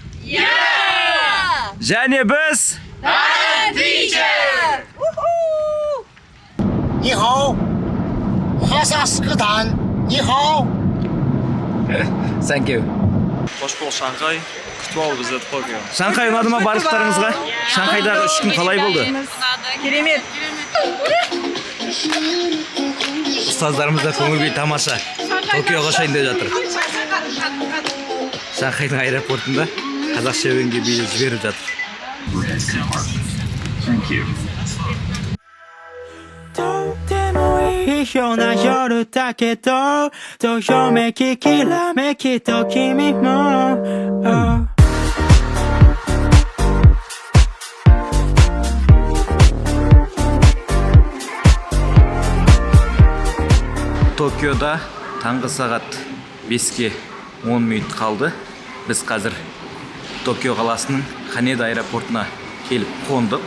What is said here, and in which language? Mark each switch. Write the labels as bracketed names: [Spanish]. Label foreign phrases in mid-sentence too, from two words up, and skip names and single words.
[Kazakh] Және біз Дарын Teacher! [Chinese] 你好，哈萨斯克坦，你好。 [English] Thank you. [Kazakh] Қош бол Шанхай, күтіп ал бізді Токио. Шанхай ұнады ма барлықтарыңызға? Шанхайдағы 3 күн қалай болды? Керемет. Ұстаздарымызда көңіл-күй тамаша. Токиоға ұшайын деп жатыр. Шанхайдың аэропортында қазақша өлеңге билеп жіберіп жатыр. [English] Thank you. [Japanese] とてもいいような夜だけどどよめききらめきと君も、 [Kazakh] Токиода таңғы сағат 5-ке 10 минут қалды. Біз қазір Токио қаласының Ханеда аэропортына келіп қондық.